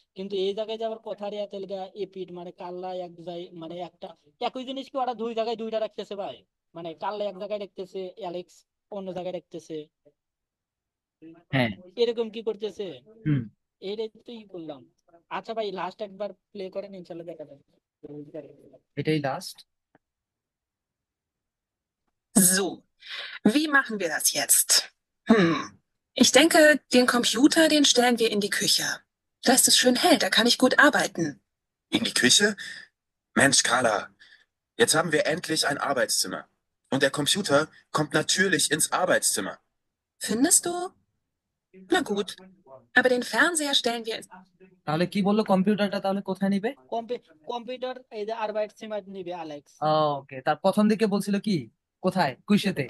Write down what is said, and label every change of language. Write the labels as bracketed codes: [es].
[bn] কিন্তু এই জায়গায় যাবার কথা রে তেলগা এপিট মানে কাল্লা এক জায়গায় মানে একটা একই জিনিস কি ওরা দুই জায়গায় দুইটা রাখতেছে ভাই। মানে কাল্লা এক জায়গায় রাখতেছে, অ্যালেক্স অন্য জায়গায় রাখতেছে, হ্যাঁ। এরকম কি করতেছে? হুম। এইটাই তো ই করলাম। আচ্ছা ভাই, লাস্ট একবার প্লে করেন, ইনশাল্লাহ দেখা যাবে। এটাই last. [de] So, wie machen wir das jetzt? Ich denke, den Computer, den stellen wir in die Küche. Da ist es schön hell, da kann ich gut arbeiten. In die Küche? Mensch, Carla, jetzt haben wir endlich ein Arbeitszimmer. Und der Computer kommt natürlich ins Arbeitszimmer. Findest du? Na gut. Aber den Fernseher stellen wir ins... [bn] তাহলে কি বললো, কম্পিউটারটা তাহলে কোথায় নিবে? Computer এই যে আরবাইটসিমার নিবে অ্যালেক্স। ওকে, তার প্রথম দিকে বলছিল কি কোথায়, কুইশেতে?